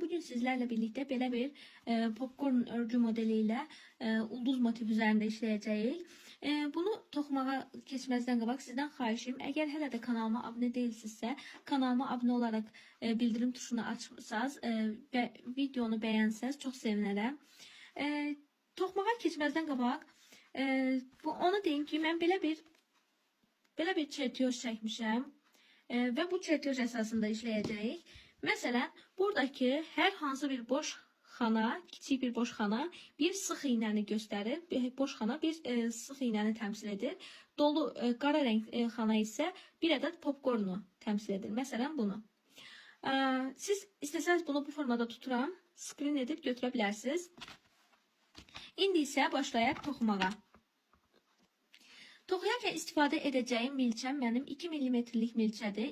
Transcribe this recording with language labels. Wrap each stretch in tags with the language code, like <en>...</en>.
<tr>Bugün sizlerle birlikte belə bir popcorn örgü modeliyle ulduz motifi üzerinde işleyeceğiz.</tr> <az>Bunu toxumağa keçməzdən qabaq sizdən xahişim, əgər hələ də kanalıma abunə deyilsinizsə, kanalıma abunə olaraq bildirim tuşunu açsanız və videonu bəyənsəz çox sevinərəm. Toxumağa keçməzdən qabaq onu deyim ki, mən belə bir çertyoz çəkmişəm.</az> <tr>Ve bu çertyoz esasında işleyeceğiz.</tr> <az>Mesela buradaki her hansı bir boş xana, kiçik bir boş xana bir sıx iğnəni göstərir. Boş xana bir sıx iğnəni təmsil edir. Dolu qara renk xana isə bir ədəd popcornu təmsil edir. Məsələn bunu. Siz istəsəniz bunu bu formada tuturam, screen edib götürə bilərsiniz. İndi isə başlayaq toxumağa. Toxuyarkən istifadə edəcəyim milçəm mənim 2 mm'lik milçədir.</az>